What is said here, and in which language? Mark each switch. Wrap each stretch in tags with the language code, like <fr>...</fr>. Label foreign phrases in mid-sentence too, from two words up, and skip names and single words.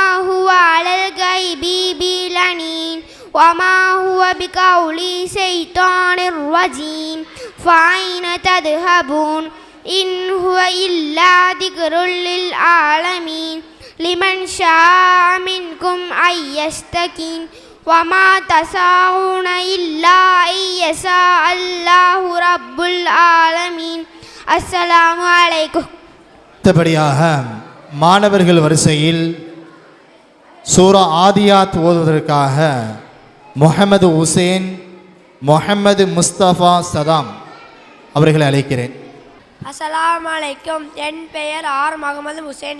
<ar>هو على الغيب بضنين وما هو بقول شيطان رجيم فأين تذهبون إن هو إلا ذكر للعالمين لمن شاء منكم أن يستقيم وما تشاءون إلا أن يشاء الله رب العالمين السلام عليكم.</ar> <ta>அடுத்தபடியாக மாணவர்கள் வரிசையில் சூரா ஆதியாத் ஓதுவதற்காக முஹம்மது ஹுசேன், முஹம்மது முஸ்தபா சதாம் அவர்களை அழைக்கிறேன்.</ta> <ar>السلام عليكم.</ar> <ta>என் பெயர் ஆர் முகமது ஹுசேன்.</ta>